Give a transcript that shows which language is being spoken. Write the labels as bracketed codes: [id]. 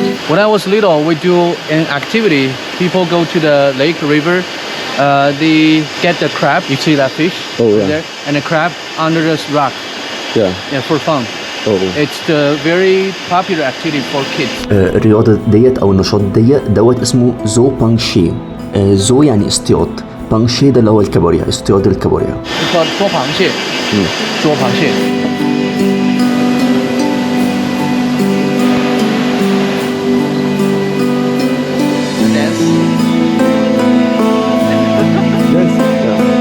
[en] When I was little, we do an activity. People go to the lake, river. They get the crab. You see that fish? Oh, yeah. There, and the crab under this rock. Yeah. Yeah, for fun. Oh. It's the very popular activity for kids. [ar] الرياضه ديت او النشاط دوت اسمه زو بانشي. زو يعني اصطياد، بانشي ده اللي هو الكابوريا، اصطياد الكابوريا. [en] It's called [zh] 捉螃蟹. 捉螃蟹. [en] Dance. Yes. Yeah.